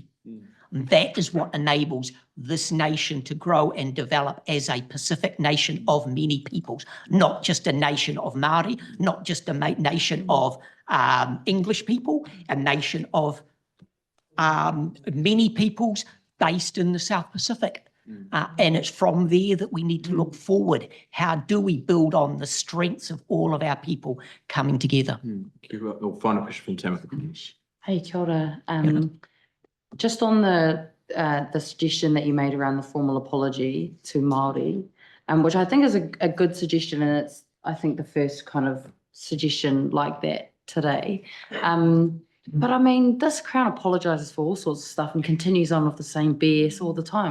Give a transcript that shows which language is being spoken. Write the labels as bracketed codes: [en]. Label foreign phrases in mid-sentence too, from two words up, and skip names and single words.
[en] That is what enables this nation to grow and develop as a Pacific nation of many peoples, not just a nation of Māori, not just a nation of English people, a nation of many peoples based in the South Pacific. And it's from there that we need to look forward. How do we build on the strengths of all of our people coming together? Final question from Timothy. Hey, [mi] kia ora. [en] Just on the suggestion that you made around the formal apology to Māori, which I think is a good suggestion, and it's, I think, the first kind of suggestion like that today. But I mean, this Crown apologises for all sorts of stuff and continues on with the same BS all the time.